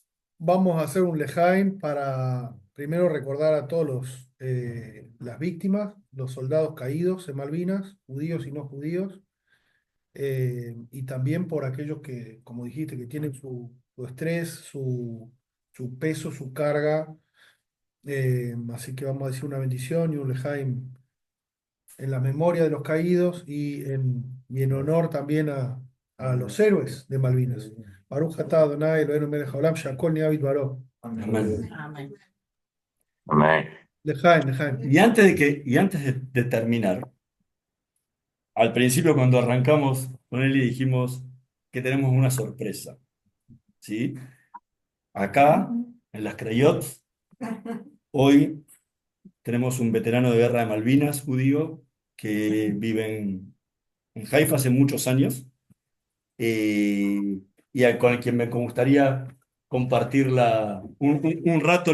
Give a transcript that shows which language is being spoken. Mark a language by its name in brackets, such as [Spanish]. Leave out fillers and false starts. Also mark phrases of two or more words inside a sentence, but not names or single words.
[Spanish] Vamos a hacer un Lejaim para primero recordar a todos las víctimas, los soldados caídos en Malvinas, judíos y no judíos, y también por aquellos que, como dijiste, que tienen su estrés, su peso, su carga. Así que vamos a decir una bendición y un Lejaim en la memoria de los caídos y en honor también a los héroes de Malvinas. [Hebrew] ברוך אתה אדני אלהינו מלך העולם, שהכל נהיה בדברו. [Spanish] Amén. Amén. Amén. [Hebrew] לחיים, לחיים. [Spanish] Y antes de terminar, al principio cuando arrancamos con él y dijimos que tenemos una sorpresa, ¿sí? Acá, en las Crayot, hoy tenemos un veterano de guerra de Malvinas, judío, que vive en Haifa hace muchos años, eh, con quien me gustaría compartir un rato